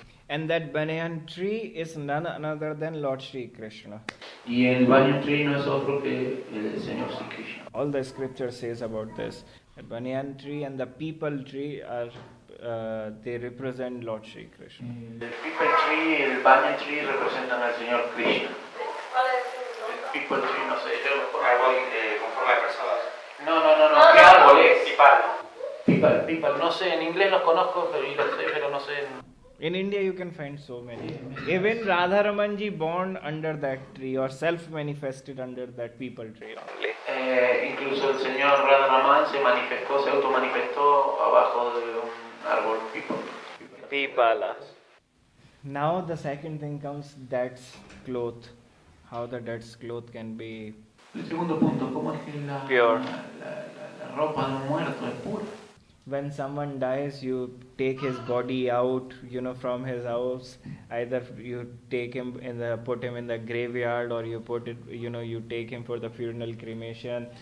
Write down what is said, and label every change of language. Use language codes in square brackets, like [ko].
[en] And that banyan tree is none other than Lord Krsn. [es] Y el banyan tree no es otro que el Señor Krishna. [en] All the scripture says about this. The banyan tree and the people tree are they represent Lord Krsn. [es] El people tree y el banyan tree representan al Señor Krishna. El people tree no sé, yo lo conozco. Árbol con forma de personas. No, ¿qué árbol es? People, no sé, en inglés los conozco, pero no sé. [en] In India you can find so many. Even Radharamanji born under that tree or self-manifested under that people tree. [es] Incluso el señor Radharaman se automanifestó abajo de un árbol [hi] Pipala. [en] Now the second thing comes, that's cloth. How the dead's cloth can be [es] El segundo punto, ¿cómo es que [en] pure? [es] La ropa de un muerto es pura? [en] When someone dies, you take his body out, from his house. Either you take him put him in the graveyard, or you you take him for the funeral cremation.